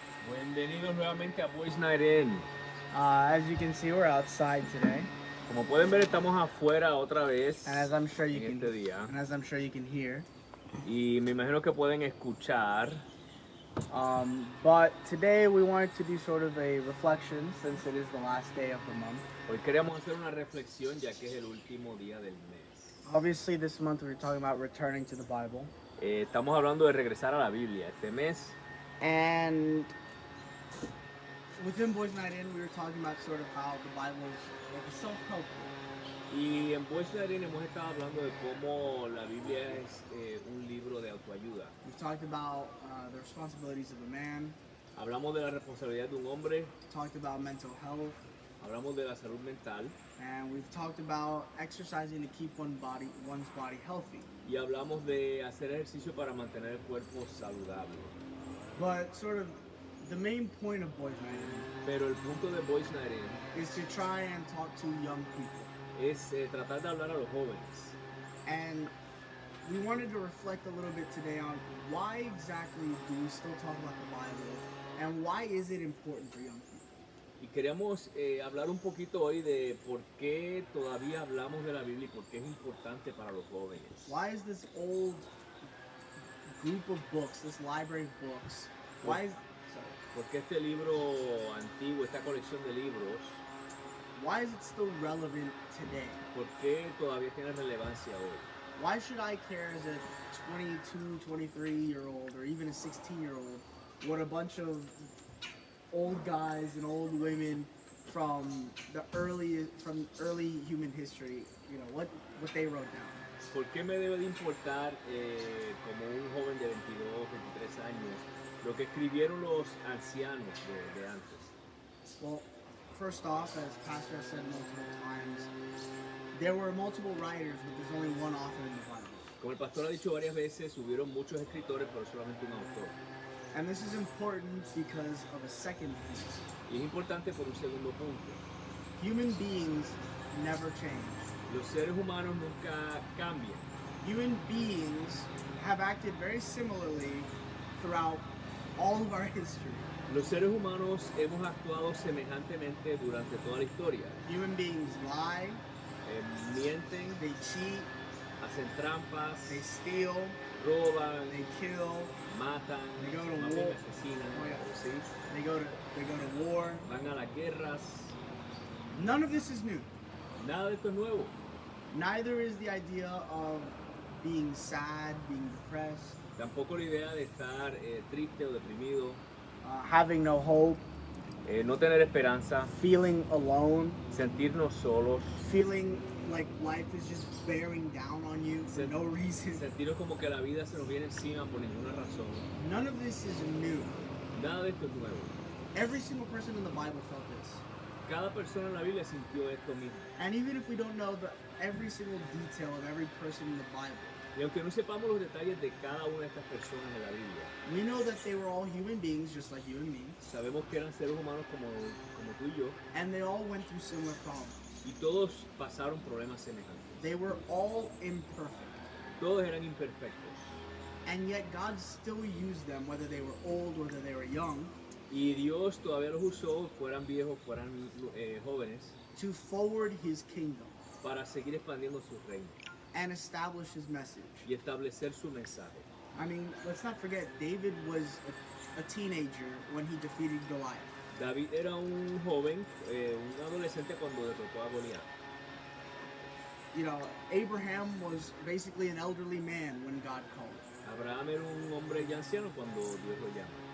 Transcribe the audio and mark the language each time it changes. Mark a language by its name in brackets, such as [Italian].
[Spanish] Bienvenidos nuevamente a Boys Night In. [English] As you can see, we're outside today, [Spanish] Como pueden ver, estamos afuera otra vez [English] and as I'm sure you [Spanish] en [English] can, [Spanish] este día. [English] and as I'm sure you can hear. [Spanish] Y me imagino que pueden escuchar. [English] But today we wanted to do sort of a reflection since it is the last day of the month. [Spanish] Hoy queríamos hacer una reflexión ya que es el último día del mes. [English] Obviously, this month we were talking about returning to the Bible, [Spanish] Estamos hablando de regresar a la Biblia. Este mes [English] and within Boys Night In, we were talking about sort of how the Bible is like a self-help book. [Spanish] y en Boys Night In hemos estado hablando de cómo la Biblia es un libro de autoayuda. [English] We've talked about the responsibilities of a man, [Spanish] Hablamos de la responsabilidad de un hombre, [English] talked about mental health, [Spanish] hablamos de la salud mental [English] and we've talked about exercising to keep one's body healthy. [Spanish] y hablamos de hacer ejercicio para mantener el cuerpo saludable. [English] But sort of the main point of Boys Night [Spanish] Pero el punto de Boys Night In [English] In is to try and talk to young people. [Spanish] es tratar de hablar a los jóvenes. [English] And we wanted to reflect a little bit today on why exactly do we still talk about the Bible and why is it important for young people? [Spanish] Y queríamos hablar un poquito hoy de por qué todavía hablamos de la Biblia y por qué es importante para los jóvenes. [English] Why is this old group of books, this library of books, why is, sorry, [Spanish] Porque este libro antiguo, esta colección de libros, [English] why is it still relevant today? [Spanish] por qué todavía tiene relevancia hoy. [English] Why should I care as a 22, 23-year-old or even a 16-year-old what a bunch of old guys and old women from early human history, what they wrote down? [Spanish] ¿Por qué me debe de importar como un joven de 22, 23 años lo que escribieron los ancianos de antes? [English] Well, first off, as Pastor has said multiple times, there were multiple writers, but there's only one author in the Bible. [Spanish] Como el pastor ha dicho varias veces, hubieron muchos escritores, pero solamente un autor. [English] And this is important because of a second point. [Spanish] Y es importante por un segundo punto. [English] Human beings never change. [Spanish] Los seres humanos nunca cambian. [English] Human beings have acted very similarly throughout all of our history. [Spanish] Los seres humanos hemos actuado semejantemente durante toda la historia. [English] Human beings lie, [Spanish] Mienten, [English] they cheat, [Spanish] hacen trampas, [English] they steal, [Spanish] roban, [English] they kill, [Spanish] matan, [English] they go to [Spanish] más [English] war. [Spanish] bien asesinan, [English] Oh, yeah. [Spanish] ¿sí? [English] they go to war. [Spanish] Van a las guerras. [English] None of this is new. [Spanish] Nada de esto es nuevo. [English] Neither is the idea of being sad, being depressed, [Spanish] Tampoco la idea de estar triste o deprimido, [English] having no hope, [Spanish] no tener esperanza, [English] feeling alone, [Spanish] sentirnos solos, [English] feeling like life is just bearing down on you for no reason. [Spanish] sentirnos como que la vida se nos viene encima por ninguna razón. [English] None of this is new. [Spanish] Nada de esto es nuevo. [English] Every single person in the Bible felt this. [Spanish] Cada persona en la Biblia sintió esto mismo. [English] And even if we don't know every single detail of every person in the Bible, [Spanish] Y aunque no sepamos los detalles de cada una de estas personas en la Biblia, [English] we know that they were all human beings just like you and me, [Spanish] sabemos que eran seres humanos como tú y yo, [English] and they all went through similar problems. [Spanish] y todos pasaron problemas semejantes. [English] They were all imperfect. [Spanish] Todos eran imperfectos. [English] And yet God still used them, whether they were old, whether they were young, [Spanish] Y Dios todavía los usó, fueran viejos, fueran jóvenes, [English] to forward His kingdom [Spanish] para seguir expandiendo su reino [English] and establish His message. [Spanish] y establecer su mensaje. [English] I mean, let's not forget, David was a teenager when he defeated Goliath. [Spanish] David era un joven, un adolescente cuando derrotó a Goliat. [English] Abraham was basically an elderly man when God called. [Spanish] Abraham era un hombre ya anciano cuando Dios lo llama.